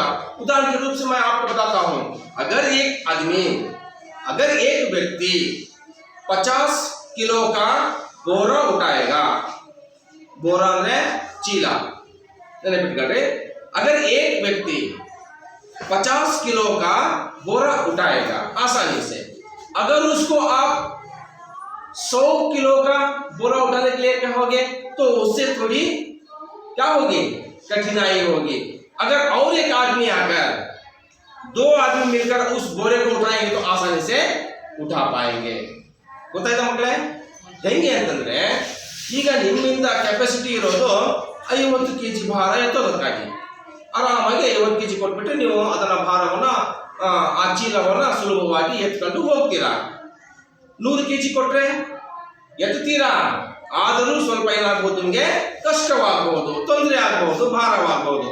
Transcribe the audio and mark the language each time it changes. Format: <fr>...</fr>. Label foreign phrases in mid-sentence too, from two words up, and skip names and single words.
<hi>उदाहरण के रूप से मैं आपको बताता हूं, अगर एक व्यक्ति 50 किलो का बोरा उठाएगा, बोरा में चीला, अगर एक व्यक्ति 50 किलो का बोरा उठाएगा आसानी से, अगर उसको आप 100 किलो का बोरा उठाने के लिए कहोगे तो उससे थोड़ी क्या होगी? कठिनाई होगी। अगर और एक आदमी आकर, 2 आदमी मिलकर उस बोरे को उठाएंगे तो आसानी से उठा पाएंगे।</hi> <kn>ಗೊತ್ತಾಯ್ತಾ ಮಕ್ಕಳೇ? ಹೆಂಗೆ ಅಂತಂದ್ರೆ, ಈಗ ನಿಮ್ಮಿಂದ ಕೆಪಾಸಿಟಿ ಇರೋದು 50 kg ಭಾರ ಎತ್ತೋದಕ್ಕಾಗಿ ಆರಾಮಾಗಿ 50 kg ಕೊಟ್ಬಿಟ್ರೆ ನೀವು ಅದನ್ನ ಭಾರವನ್ನ, ಆ ಚೀಲವನ್ನ ಸುಲಭವಾಗಿ ಎತ್ಕೊಂಡು ಹೋಗ್ತೀರಾ. 100 kg ಕೊಟ್ರೆ ಎತ್ತುತ್ತೀರಾ, ಆದರೂ ಸ್ವಲ್ಪ ಏನಾಗಬಹುದು, ನಿಮಗೆ ಕಷ್ಟವಾಗಬಹುದು, ತೊಂದರೆ ಆಗಬಹುದು, ಭಾರವಾಗಬಹುದು.</kn>